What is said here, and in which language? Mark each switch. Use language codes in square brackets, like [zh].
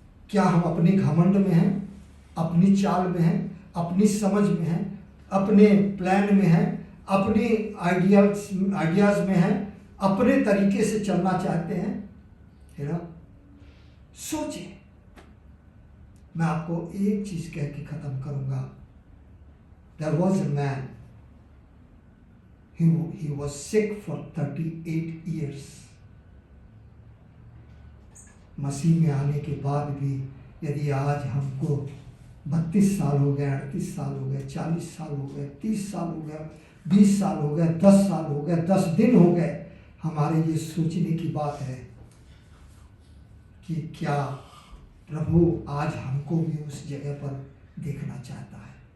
[hi] क्या हम अपने घमंड में हैं, अपनी चाल में हैं, अपनी समझ में हैं, अपने प्लान में हैं, अपने आइडियाज में हैं, अपने तरीके से चलना चाहते हैं, है ना? सोचें। मैं आपको एक चीज कह के खत्म करूंगा। [en] There was a man, he was sick for 38 years. [hi] मसीह में आने के बाद भी यदि आज हमको 32 साल हो गए, 38 साल हो गए, 40 साल हो गए, 30 साल हो गए, 20 साल हो गए, 10 साल हो गए, 10 दिन हो गए, हमारे ये सोचने की बात है कि क्या प्रभु आज हमको भी उस जगह पर देखना चाहता है।